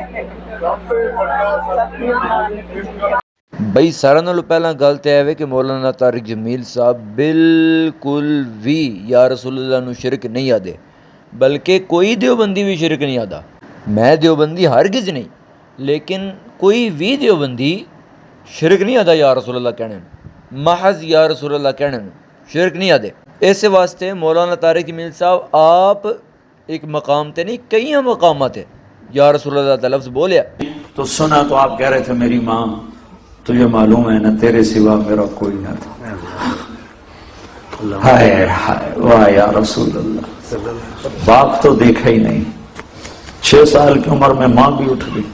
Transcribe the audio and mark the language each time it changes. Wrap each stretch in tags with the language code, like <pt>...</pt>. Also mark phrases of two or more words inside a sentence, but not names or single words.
<pa>ਬਈ ਸਾਰਿਆਂ ਨਾਲੋਂ ਪਹਿਲਾਂ ਗੱਲ ਤਾਂ ਇਹ ਵੇ ਕਿ ਮੌਲਾਨਾ ਤਾਰਿਕ ਜਮੀਲ ਸਾਹਿਬ ਬਿਲਕੁਲ ਵੀ</pa> <ar>يا رسول الله</ar> <pa>ਨੂੰ ਸ਼ਿਰਕ ਨਹੀਂ ਆਦੇ, ਬਲਕਿ ਕੋਈ ਦਿਓਬੰਦੀ ਵੀ ਸ਼ਿਰਕ ਨਹੀਂ ਆਦਾ। ਮੈਂ ਦਿਓਬੰਦੀ ਹਰਗਿਜ਼ ਨਹੀਂ, ਲੇਕਿਨ ਕੋਈ ਵੀ ਦਿਓਬੰਦੀ ਸ਼ਿਰਕ ਨਹੀਂ ਆਦਾ</pa> <ar>يا رسول الله</ar> <pa>ਕਹਿਣੇ ਨੂੰ, ਮਹਜ਼</pa> <ar>يا رسول الله</ar> <pa>ਕਹਿਣੇ ਨੂੰ ਸ਼ਿਰਕ ਨਹੀਂ ਆਦੇ। ਇਸੇ ਵਾਸਤੇ ਮੌਲਾਨਾ ਤਾਰਿਕ ਜਮੀਲ ਸਾਹਿਬ ਆਪ ایک مقام تے نہیں کئی مقامات ہے</pa> <ar>یا رسول اللہ</ar> <pa>کا لفظ بولیا</pa> <ur>تو سنا تو آپ کہہ رہے تھے میری ماں، تجھے معلوم ہے نا تیرے سوا میرا کوئی نہ تھا۔ ہائے ہائے واہ</ur> <ar>یا رسول اللہ،</ar> <ur>باپ تو دیکھا ہی نہیں، 6 سال کی عمر میں ماں بھی اٹھ گئی۔</ur>